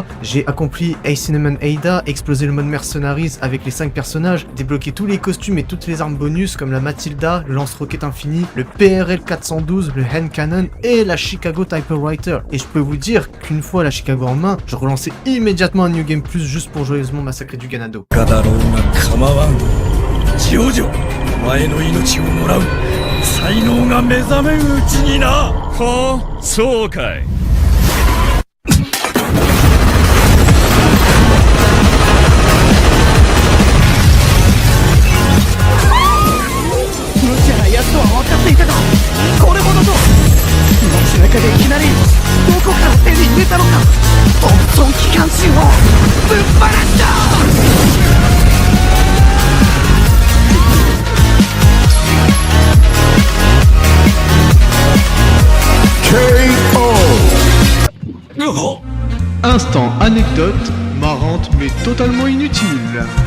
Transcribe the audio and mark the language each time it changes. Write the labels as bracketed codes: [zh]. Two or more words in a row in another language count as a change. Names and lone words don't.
[fr] J'ai accompli Ace Cinnamon Ada, explosé le mode Mercenaries avec les 5 personnages, débloqué tous les costumes et toutes les armes bonus comme la Matilda, le lance-roquette infini, le PRL 412, le hand cannon et la Chicago Typewriter. Et je peux vous dire qu'une fois la Chicago en main, je relançais immédiatement un New Game Plus juste pour joyeusement massacrer du Ganado. [ja] 才能が目覚めるうちにな。はあ、そうかい。無茶な奴とは分かっていたが、これほどと街中でいきなりどこから手に入れたのか。トンプソン機関銃をぶっ放した。 [fr] Instant anecdote, marrante mais totalement inutile.